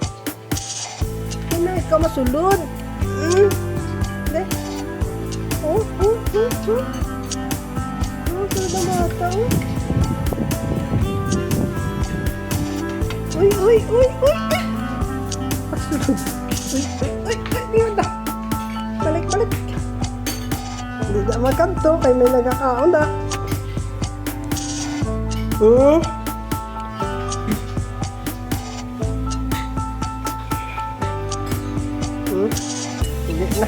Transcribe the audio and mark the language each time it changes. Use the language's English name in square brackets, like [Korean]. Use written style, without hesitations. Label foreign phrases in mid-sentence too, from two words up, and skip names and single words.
[Hiligaynon] Kaya na ikaw masulod? Hindi? Sulod ang bata, Uy! Masulod. Uy! Diyan na. Balik. Hindi na magkanto kay may nagkakaon na. Hindi na.